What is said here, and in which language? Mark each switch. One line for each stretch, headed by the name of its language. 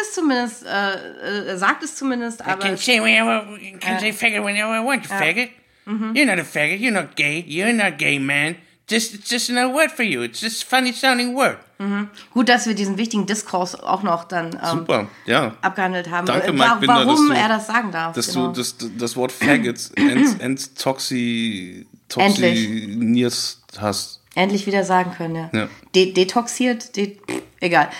German: Er sagt es zumindest, aber...
English: I can say faggot whenever I want, faggot. Mm-hmm. You're not a faggot, you're not gay, you're not gay, man. It's just another word for you, it's just a funny sounding word. Mm-hmm.
German: Gut, dass wir diesen wichtigen Diskurs auch noch dann abgehandelt haben. Danke, Mike Binder, warum er das sagen darf. Dass genau. du das Wort faggot and toxiniert hast. Endlich wieder sagen können, ja. Ja. Detoxiert, egal.